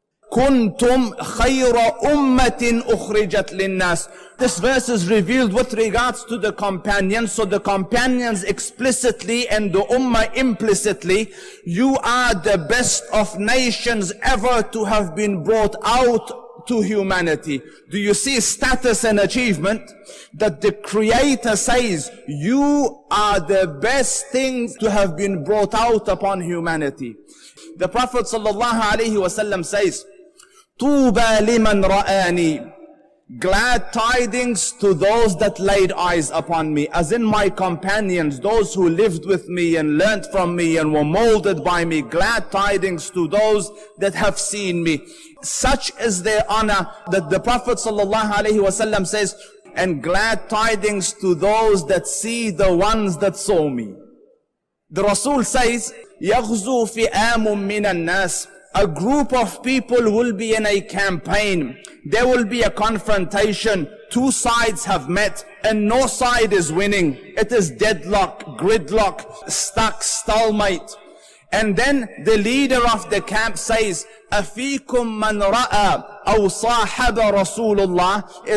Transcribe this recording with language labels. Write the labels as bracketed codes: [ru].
[ar] كنتم خير أمة أخرجت للناس. [en] This verse is revealed with regards to the companions. So the companions explicitly and the ummah implicitly, you are the best of nations ever to have been brought out to humanity. Do you see status and achievement? That the Creator says, you are the best thing to have been brought out upon humanity. The Prophet ﷺ says, [ar] Tuba liman ra'ani. [en] Glad tidings to those that laid eyes upon me, as in my companions, those who lived with me and learnt from me and were molded by me. Glad tidings to those that have seen me. Such is their honor that the Prophet ﷺ says, and glad tidings to those that see the ones that saw me. The Rasul says, [ar] يَغْزُو فِئَامٌ مِّنَ النَّاسِ. [en] A group of people will be in a campaign. There will be a confrontation. Two sides have met and no side is winning. It is deadlock, gridlock, stuck, stalemate. And then the leader of the camp says, [ar] أَفِيكُمْ مَنْ رَأَى أَوْ صَاحَبَ رَسُولُ اللَّهِ.